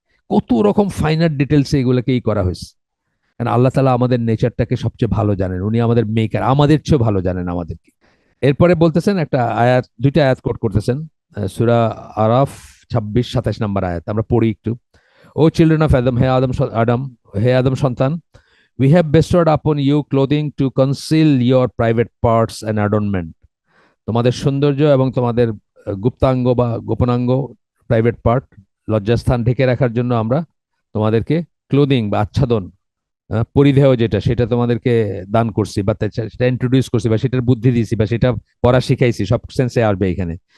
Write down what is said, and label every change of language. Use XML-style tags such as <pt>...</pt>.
<bn>কত রকম finer details এগুলোকে করা হয়েছে। কারণ আল্লাহ তালা আমাদের নেচারটাকে সবচেয়ে ভালো জানেন, উনি আমাদের মেকার, আমাদের চেয়েও ভালো জানেন আমাদেরকে। এরপরে বলতেছেন একটা আয়াত, দুইটা আয়াত কোট করতেছেন, সূরা আরাফ 26-27 নম্বর আয়াত আমরা পড়ি একটু।</bn> <en>O children of Adam,</en> <bn>হে আদম আদম, হে আদম সন্তান,</bn> <en>we have bestowed upon you clothing to conceal your private parts and adornment.</en> <bn>তোমাদের সৌন্দর্য এবং তোমাদের গুপ্তাঙ্গ বা গোপনাঙ্গ, প্রাইভেট পার্ট, লজ্জাস্থান ঢেকে রাখার জন্য আমরা তোমাদেরকে ক্লোদিং বা আচ্ছাদন, পরিধেয় যেটা, সেটা তোমাদেরকে দান করছি বা সেটা ইন্ট্রোডিউস করছি বা সেটার বুদ্ধি দিয়েছি বা সেটা পড়া শিখাইছি, সব সেন্সে আসবে এখানে।</bn>